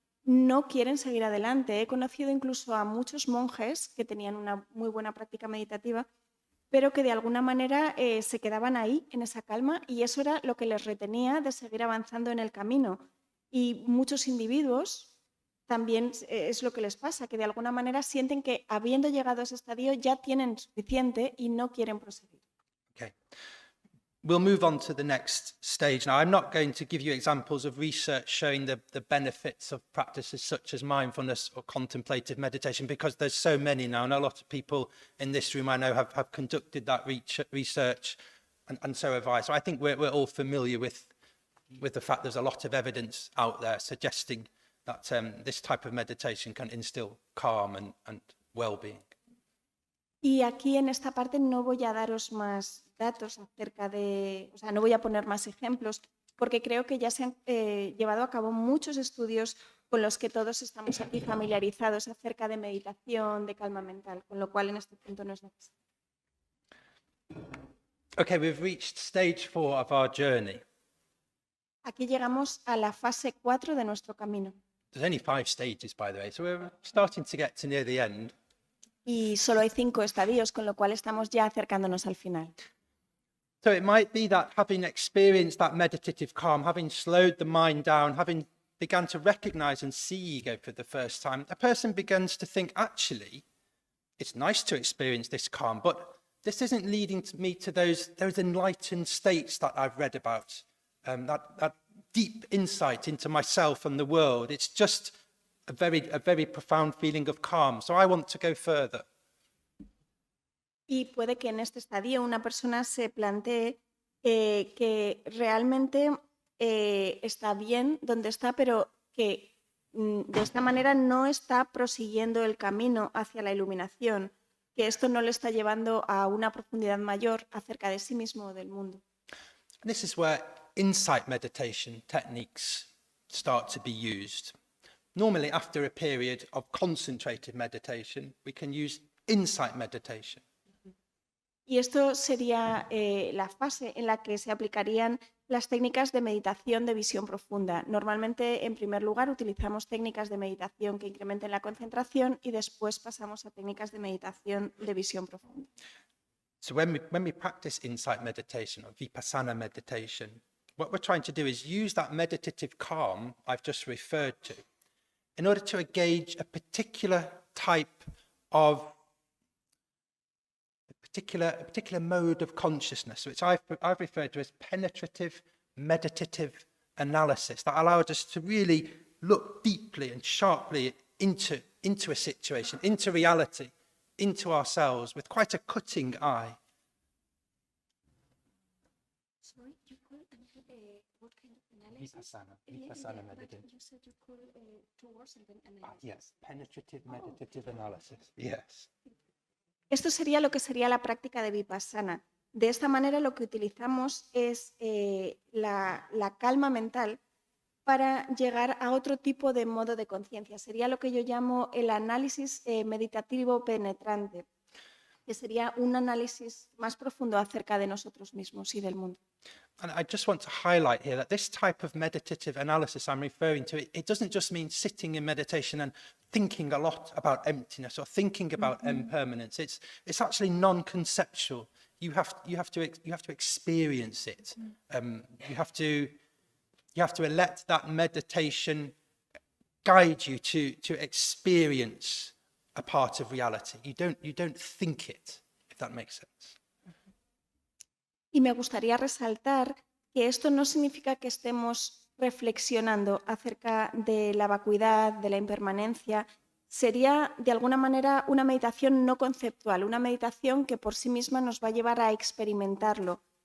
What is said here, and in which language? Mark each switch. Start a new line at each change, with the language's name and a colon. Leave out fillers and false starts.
Spanish: no quieren seguir adelante. He conocido incluso a muchos monjes que tenían una muy buena práctica meditativa, pero que de alguna manera se quedaban ahí, en esa calma, y eso era lo que les retenía de seguir avanzando en el camino. Y muchos individuos también es lo que les pasa, que de alguna manera sienten que habiendo llegado a ese estadio ya tienen suficiente y no quieren proseguir.
English: Okay. We'll move on to the next stage. Now, I'm not going to give you examples of research showing the benefits of practices such as mindfulness or contemplative meditation, because there's so many now, and a lot of people in this room I know have conducted that research, and so have I. So I think we're all familiar with the fact there's a lot of evidence out there suggesting that this type of meditation can instill calm and well-being.
Spanish: Y aquí en esta parte no voy a daros más datos acerca de, o sea, no voy a poner más ejemplos, porque creo que ya se han llevado a cabo muchos estudios con los que todos estamos aquí familiarizados acerca de meditación, de calma mental, con lo cual en este punto no es necesario.
English: Okay, we've reached stage 4 of our journey.
Spanish: Aquí llegamos a la fase 4 de nuestro camino.
English: There's only 5 stages, by the way, so we're starting to get to near the end.
Spanish: Y solo hay 5 estadios, con lo cual estamos ya acercándonos al final.
English: So it might be that having experienced that meditative calm, having slowed the mind down, having begun to recognize and see ego for the first time, a person begins to think, actually, it's nice to experience this calm, but this isn't leading me to those enlightened states that I've read about, that deep insight into myself and the world. It's just a very profound feeling of calm. So I want to go further.
Spanish: Y puede que en este estadio una persona se plantee que realmente está bien donde está, pero que de esta manera no está prosiguiendo el camino hacia la iluminación, que esto no le está llevando a una profundidad mayor acerca de sí mismo o del mundo.
English: And this is where insight meditation techniques start to be used. Normally, after a period of concentrated meditation, we can use insight meditation.
Spanish: Y esto sería la fase en la que se aplicarían las técnicas de meditación de visión profunda. Normalmente, en primer lugar, utilizamos técnicas de meditación que incrementen la concentración y después pasamos a técnicas de meditación de visión profunda.
English: So when we practice insight meditation or vipassana meditation, what we're trying to do is use that meditative calm I've just referred to in order to engage a particular type of a particular mode of consciousness, which I've referred to as penetrative meditative analysis, that allows us to really look deeply and sharply into a situation, into reality, into ourselves with quite a cutting eye. Sorry, you call what kind of analysis? Vipassana meditation. You said you call 2 words and then analysis. Yes, penetrative meditative analysis. Yes.
Spanish: Esto sería lo que sería la práctica de vipassana. De esta manera lo que utilizamos es la calma mental para llegar a otro tipo de modo de conciencia. Sería lo que yo llamo el análisis meditativo penetrante, que sería un análisis más profundo acerca de nosotros mismos y del mundo.
English: And I just want to highlight here that this type of meditative analysis I'm referring to, it doesn't just mean sitting in meditation and thinking a lot about emptiness or thinking about impermanence. It's actually non-conceptual. You have to experience it. You have to let that meditation guide you to experience a part of reality. You don't think it, if that makes sense.
Spanish: Y me gustaría resaltar que esto no significa que estemos reflexionando acerca de la vacuidad, de la impermanencia. Sería, de alguna manera, una meditación no conceptual, una meditación que por sí misma nos va a llevar a experimentarlo.